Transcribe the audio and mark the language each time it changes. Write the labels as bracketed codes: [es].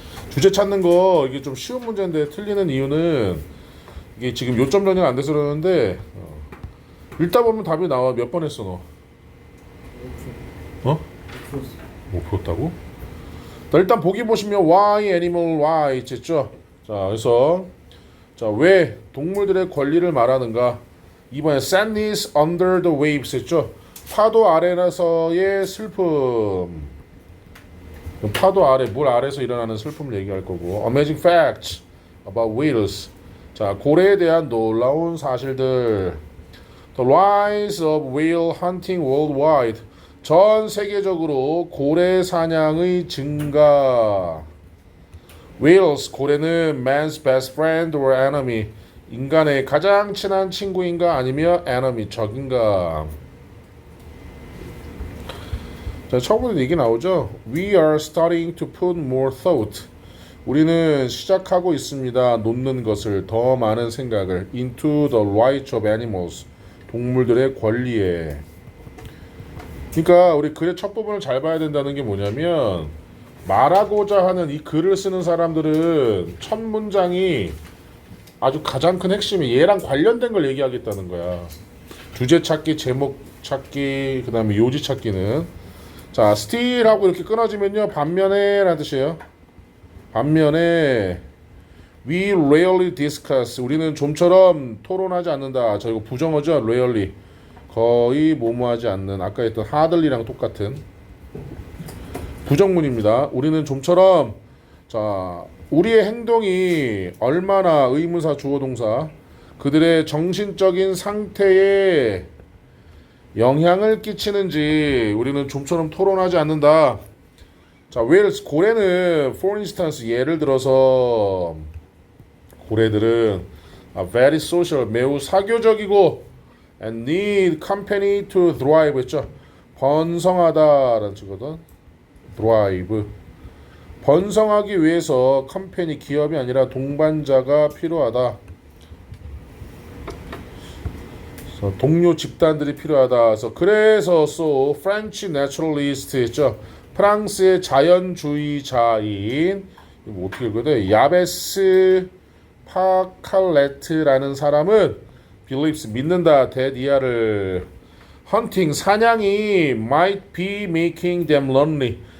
[ko] 주제 찾는 거 이게 좀 쉬운 문제인데 틀리는 이유는 이게 지금 요점 정리가 안 돼서 그러는데 읽다 보면 답이 나와. 몇 번 했어 너? 못 풀었다고? 자, 일단 보기 보시면 why animal why 있죠? 자, 그래서 자, 왜 동물들의 권리를 말하는가? 이번에 [en] sadness under the waves [ko] 했죠? 파도 아래에서의 슬픔. 파도 아래, 물 아래에서 일어나는 슬픔을 얘기할 거고 [en] amazing facts about whales. [ko] 자, 고래에 대한 놀라운 사실들. [en] The rise of whale hunting worldwide. [ko] 전 세계적으로 고래 사냥의 증가. [en] Whales, [ko] 고래는 [en] man's best friend or enemy. [ko] 인간의 가장 친한 친구인가 아니면 enemy, 적인가. 자, 처음부터 얘기 나오죠. [en] We are starting to put more thought. [ko] 우리는 시작하고 있습니다. 놓는 것을 더 많은 생각을 [en] into the rights of animals. [ko] 동물들의 권리에. 그러니까 우리 글의 첫 부분을 잘 봐야 된다는 게 뭐냐면 말하고자 하는 이 글을 쓰는 사람들은 첫 문장이 아주 가장 큰 핵심이 얘랑 관련된 걸 얘기하겠다는 거야. 주제 찾기, 제목 찾기, 그 다음에 요지 찾기는 자, still 하고 이렇게 끊어지면요 반면에 라는 뜻이에요. 반면에 [en] we rarely discuss. [ko] 우리는 좀처럼 토론하지 않는다. 저 이거 부정어죠. rarely. 거의 뭐뭐하지 않는. 아까 했던 hardly랑 똑같은 부정문입니다. 우리는 좀처럼 자 우리의 행동이 얼마나 의문사 주어동사 그들의 정신적인 상태에 영향을 끼치는지 우리는 좀처럼 토론하지 않는다. [en] 자, whales [ko] 고래는 [en] for instance [ko] 예를 들어서 고래들은 [en] very social [ko] 매우 사교적이고 [en] and need company to thrive [ko] 했죠. 번성하다라는 뜻이거든. thrive 번성하기 위해서 컴퍼니 기업이 아니라 동반자가 필요하다. 동료 집단들이 필요하다. 그래서 so French naturalist 했죠. 프랑스의 자연주의자인 이거 어떻게 읽어야 돼? 야베스 파칼레트라는 사람은 believes 믿는다. [en] that [ko] 이하를 [en] hunting [ko] 사냥이 [en] might be making them lonely.